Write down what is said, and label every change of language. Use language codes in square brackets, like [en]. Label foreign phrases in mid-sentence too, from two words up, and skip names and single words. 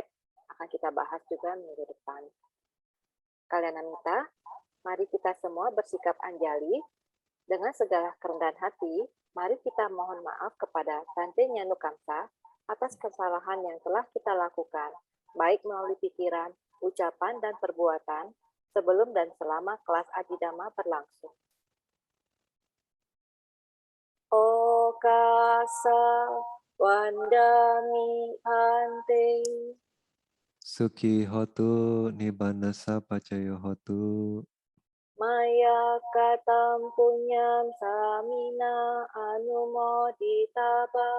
[id] Akan kita bahas juga minggu depan. Kalian Mita, mari kita semua bersikap anjali. Dengan segala kerendahan hati, mari kita mohon maaf kepada Tante Nyanu Kamsa atas kesalahan yang telah kita lakukan, baik melalui pikiran, ucapan, dan perbuatan, sebelum dan selama kelas Adidama berlangsung. [pi] Okasa wandami ante. Suki hotu nibanasa pacayo hotu. Maya katam punyam samina anumoditaba.